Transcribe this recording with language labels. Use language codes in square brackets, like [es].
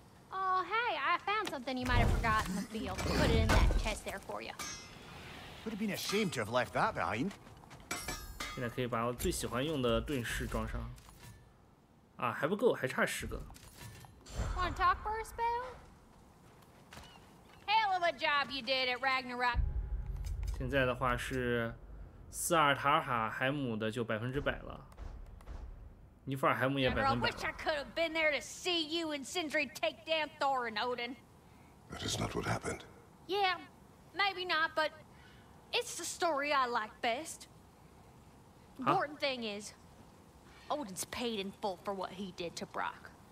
[en] Oh, hey, I found something you might have forgotten in the field. Put it in that chest there for you. Would have been a shame to have left that behind. [zh] 现在可以把我最喜欢用的盾饰装上。啊，还不够，还差10个。 [en] Want to talk for a spell? Hell of a job you did at Ragnarök. [zh] 现在的话是斯尔塔尔海姆的就100%了，尼弗尔海姆也 [en] Never, I [zh] 100%。 [en] wish I could have been there to see you and Sindri take down Thor and Odin. That is not what happened. Yeah, maybe not, but it's the story I like best. Important thing is, Odin's paid in full for what he did to Brock.